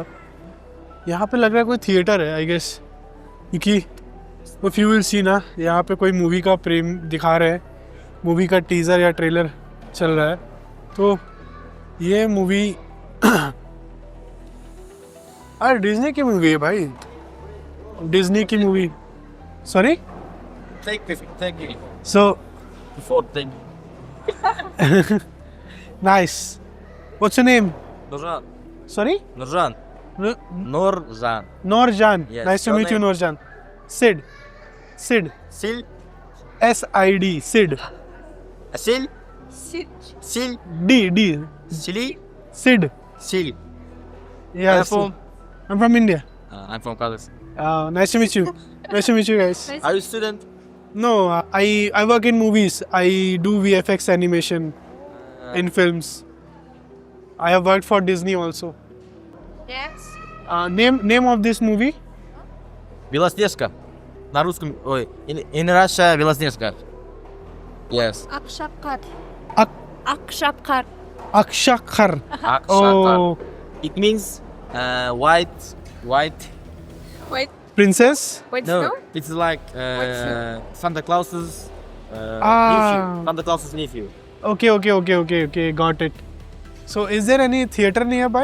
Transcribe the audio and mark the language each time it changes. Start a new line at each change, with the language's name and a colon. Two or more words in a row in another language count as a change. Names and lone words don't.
Hindi: यहाँ पे लग रहा है कोई थिएटर है
English: I guess,
Hindi: क्योंकि वो
English: few will see
Hindi: ना, यहाँ पे कोई मूवी का प्रेम दिखा रहे हैं, मूवी का टीज़र या ट्रेलर चल रहा है। तो ये मूवी अरे डिज्नी की मूवी है भाई, डिज्नी की मूवी.
English: सॉरी. Thank you. So Before thank you. nice. What's your name? Nurjan. Sorry. Nurjan. N- Nurjan. Nurjan. Yes, Nice to your meet you, name? Nurjan. Sid. Sid. Sil. S-I-D. Sid. Sil. Sit. Sil. D. Sili. Sid. Sil. Yes. from? I'm from India. I'm from Kazakhstan. Nice to meet you. Nice to meet you guys. Nice. Are you student? No, I work in movies. I do VFX animation in films. I have worked for Disney also. Yes. Name of this movie?
Russian: Белоснежка. На русском, ой,
English: in Russia,
Russian: Белоснежка.
English: Yes. Akshakar. Ak- Akshakar. Akshakar. Akshakar. Oh, It means white. Wait. princess. Wait. No, No. it's like Santa Claus's Ah. nephew. Santa Claus's nephew. Okay. Got it. So, is there any theater nearby?